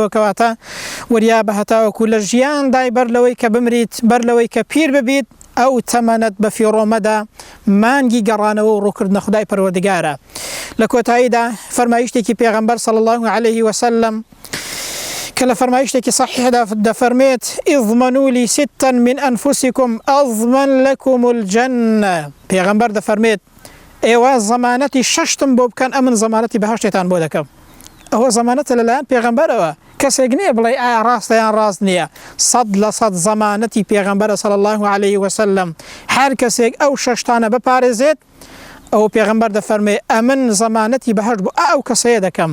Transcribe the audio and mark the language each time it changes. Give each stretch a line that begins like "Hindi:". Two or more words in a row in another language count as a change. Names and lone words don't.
Central Kurdish: کەواتە وریا بە هەتاوەکو لە ژیاندای بەر لەوەی کە بمریت، بەر لەوەی کە پیر ببیت، ئەو تەمەنەت بە فیڕۆمەدا مانگی گەڕانەوە و ڕووکردنە خدای پەروەردگارە. لە کۆتاییدا فەرمایشتێکی پێغەمبەر
Arabic: صلی الله عليه وسلم
Central Kurdish: کە لە فەرمایشتێکی صحیحدا دەفەرمێت
Arabic: اضمنوا لي ستا من أنفسكم أضمن لكم الجنة.
Central Kurdish: پێغەمبەر دەفەرمێت ئێوە زەمانەتی شەشتم بۆ بکەن ئەمن زەمانەتی بەهەشتێتان بۆ دەکەم. ئەوە زەمانەتە لەلایەن پێغەمبەرەوە، کەسێک نییە بڵێ ئایا ڕاستە یان ڕاست نییە. 100% زەمانەتی پێغەمبەرە
Arabic: صلی الله عليه وسلم.
Central Kurdish: هەر کەسێک ئەو شەشتانە بپارێزێت ئەو پێغەمبەر دەفەرمێ ئەمن زەمانەتی بەهەشت بۆ ئەو کەسەیە دەکەم.